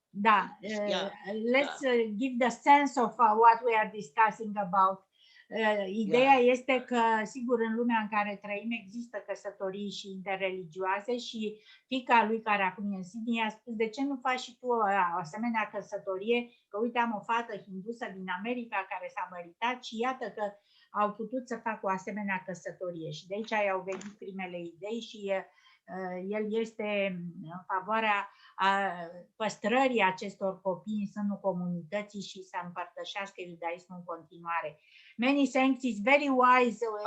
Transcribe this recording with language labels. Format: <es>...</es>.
<en>Let's give the sense of what we are discussing about.</en> <ro>Ideea este că, sigur, în lumea în care trăim există căsătorii și interreligioase și fiica lui, care acum e în Sydney, a spus: de ce nu faci și tu o asemenea căsătorie? Că uite, am o fată hindusă din America care s-a măritat și iată că au putut să facă o asemenea căsătorie. Și de aici i-au venit primele idei și el este în favoarea păstrării acestor copii în sânul comunității și să împărtășească iudaismul în continuare.</ro> <en>Many thanks, is very wise.</en>